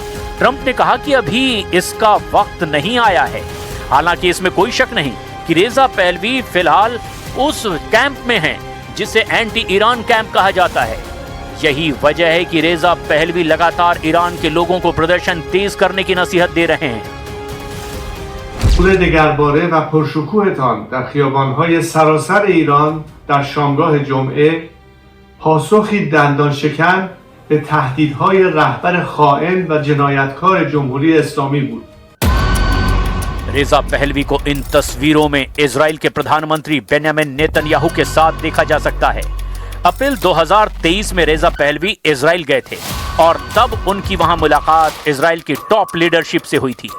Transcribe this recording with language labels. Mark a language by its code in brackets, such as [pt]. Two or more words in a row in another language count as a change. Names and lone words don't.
[hi] ट्रंप ने कहा कि अभी इसका वक्त नहीं आया है। हालांकि इसमें कोई शक नहीं कि रेजा पहलवी फिलहाल उस कैंप में हैं जिसे [en] anti Iran camp [hi] कहा जाता है। यही वजह है कि रेजा पहलवी लगातार ईरान के लोगों को प्रदर्शन तेज करने की नसीहत दे रहे हैं। [fa] دگرباره و پرشکوهتان در خیابان‌های سراسر ایران در شامگاه جمعه پاسخی دندان شکن به تهدیدهای رهبر خائن و جنایتکار جمهوری اسلامی بود. [hi] रेजा पहलवी को इन तस्वीरों में इजराइल के प्रधानमंत्री बेंयामिन नेतन्याहू के साथ देखा जा सकता है। अप्रैल 2023 में रेजा पहलवी इजराइल गए थे और तब उनकी वहां मुलाकात इजराइल की [en] top leadership [hi] से हुई थी।